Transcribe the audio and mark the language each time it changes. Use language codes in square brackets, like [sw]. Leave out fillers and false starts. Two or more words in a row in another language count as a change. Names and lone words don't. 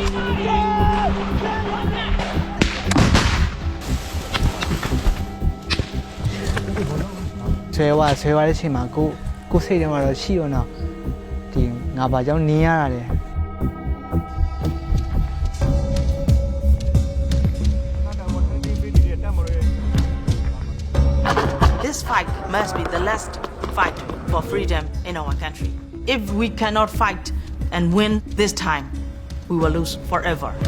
[my] ဆွဲသွားတဲ့အချိန်မှာကိုစိတ်ထဲမှာတော့ရှိရောနော်ဒီငါဘာကြောင့်နင်းရတာလဲ [en] This fight must be the last fight for freedom in our country. If we cannot fight and win this time, we will lose forever.